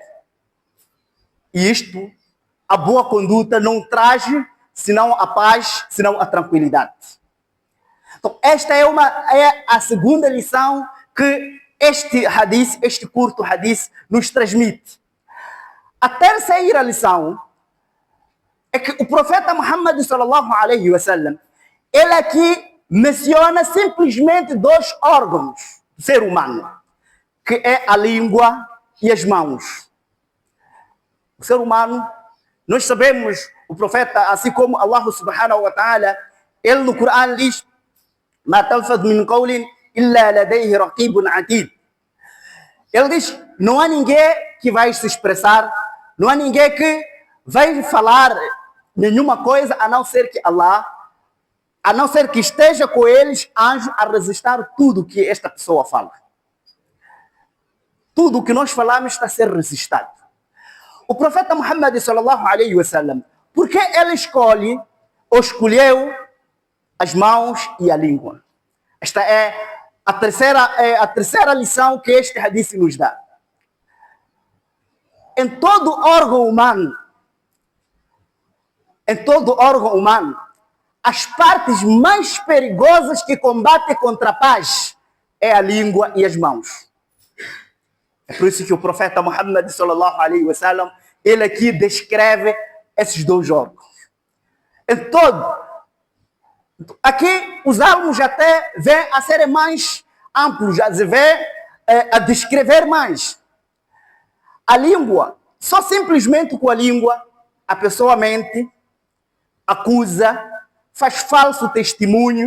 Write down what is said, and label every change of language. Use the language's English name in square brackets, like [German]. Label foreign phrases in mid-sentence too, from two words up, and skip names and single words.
[Portuguese] E isto, a boa conduta não traz senão a paz, senão a tranquilidade. Então, esta é a segunda lição que este curto hadith nos transmite. A terceira lição é que o profeta Muhammad [Arabic] صلى الله عليه وسلم, [Portuguese] ele aqui menciona simplesmente 2 órgãos do ser humano, que é a língua e as mãos. O ser humano, nós sabemos, o profeta, assim como Allah [Arabic] سبحانه وتعالى, [Portuguese] ele no Corão diz: [Arabic] "ما يلفظ من قول إلا لديه رقيب عتيد." [Portuguese] Ele diz: não há ninguém que vai se expressar, não há ninguém que vai falar nenhuma coisa a não ser que Allah, a não ser que esteja com eles anjo a registrar tudo que esta pessoa fala. Tudo o que nós falamos está a ser registrado. O profeta Muhammad [Arabic] صلى الله عليه وسلم, [Portuguese] por que ele escolheu as mãos e a língua? Esta é a terceira lição que este hadith nos dá. Em todo órgão humano, as partes mais perigosas que combatem contra a paz é a língua e as mãos. É por isso que o profeta Muhammad [Arabic] صلى الله عليه وسلم, [Portuguese] ele aqui descreve esses 2 órgãos. Em todo. Aqui os alunos até vêm a serem mais amplos, a descrever mais. A língua, só simplesmente com a língua, a pessoa mente, acusa, faz falso testemunho.